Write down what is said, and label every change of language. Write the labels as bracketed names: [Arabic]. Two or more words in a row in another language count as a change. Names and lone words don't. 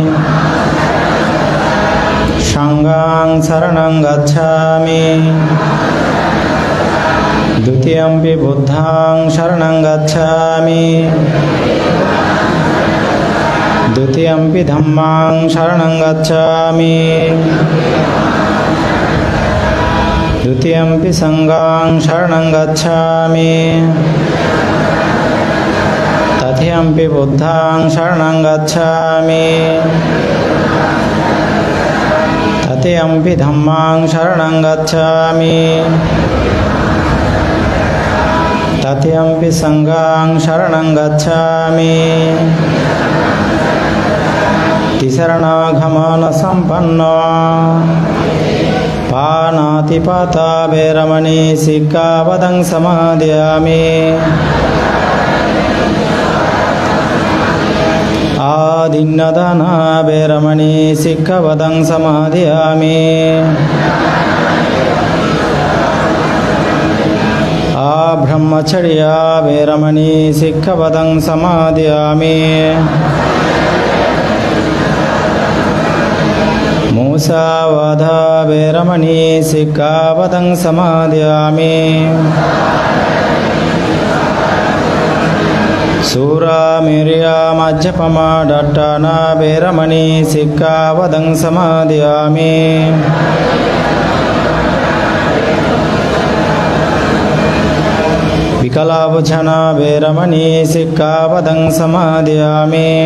[Pali] সংঘং শরণং গচ্ছামি দ্বিতীয়ম্পি বুদ্ধং শরণং গচ্ছামি দ্বিতীয়ম্পি ধম্মাং শরণং গচ্ছামি দ্বিতীয়ম্পি সংঘং শরণং গচ্ছামি তৃতীয়ম্পি বুদ্ধং শরণং গচ্ছামি তৃতীয়ম্পি ধম্মাং শরণং গচ্ছামি তৃতীয়ম্পি সংঘং শরণং গচ্ছামি তিসরণাগমন সম্পন্ন পানাতিপাতা বেরমণি শিক্ষাপদং সমাদয়ামি আদিন্নদানা বেরমণি শিক্ষাপদং সমাদয়ামি আব্রহ্মচর্য বেরমণি শিক্ষাপদং সমাদয়ামি मूसावाधा वेरमणि सिक्खापदं समादयामि सूरामिर्यामज्जपमा दट्टाना वेरमणि सिक्खापदं समादयामि विकलाभुजना वेरमणि सिक्खापदं समादयामि